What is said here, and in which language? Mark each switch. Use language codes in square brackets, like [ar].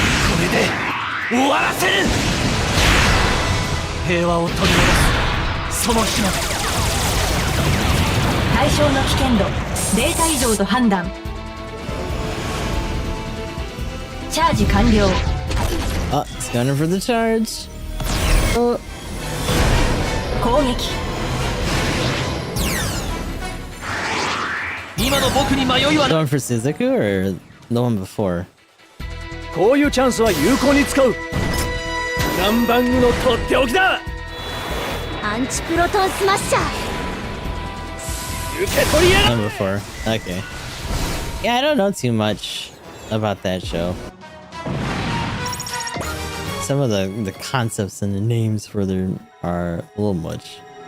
[ja] これで終わらせる。平和を取り戻すその日まで。対象の危険度データ異常と判断。チャージ完了。 [en] Oh, it's going for the charge. Oh. [ja] 攻撃。今の僕に迷いは [en] The [ja] ない。 [en] one for Suzaku or the one before? [ja] こういうチャンスは有効に使う。南蛮具のとっておきだ。アンチプロトンスマッシャー受け取りやが [en] One before. Okay. Yeah, I don't know too much about that show. Some of the concepts and the names for them are a little much.